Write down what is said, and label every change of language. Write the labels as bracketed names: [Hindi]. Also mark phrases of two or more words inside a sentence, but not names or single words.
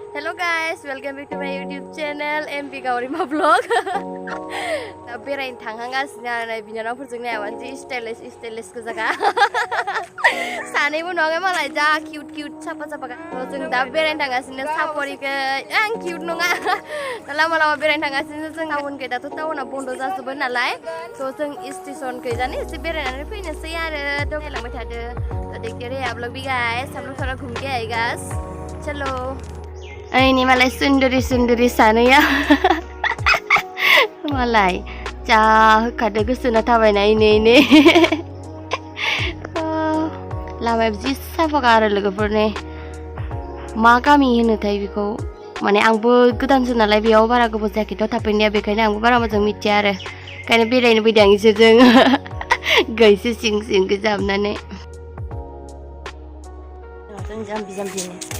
[English] Hello guys, welcome back to my YouTube channel MP Gaurima Vlog. [Bodo] दा बेरायनो थांहांगासिनो आरो बिनानावफोरजों नायाबानोसि स्टाइलिश गोजागा सानैबो नङा मालाय जा किउट साफा जों दा बेरायनो थांगासिनो सापरिखै आं किउट नङा दा लामा बेरायनो थांगासिनो जों टाउनखै दाथ' टाउना बन्द' जाजोबो नालाय थ' जों स्टेशनखै जानो एसे बेरायनानै फैनोसै आरो दंलांबाय थादो [Hindi] तो देखते रहिए आप लोग भी गाइस हम लोग थोड़ा घूम के आएगा चलो [Bodo] ini malai sundari सानैया malai जा होखादो गोसोना थाबायना इनै लामाया जि साफाखा आरो लोगोफोरनि मा गामि होनोथाय बेखौ माने आंबो गोदानसो नालाय बेयाव बारा गोबाव जायाखैथ' थाफैनाया बेखायनो आंबो बारा मोजां मिथिया आरो ओंखायनो बेरायनो फैदों आं इसोरजों गैसो सिं गोजाबनानै जों जाम्बिनो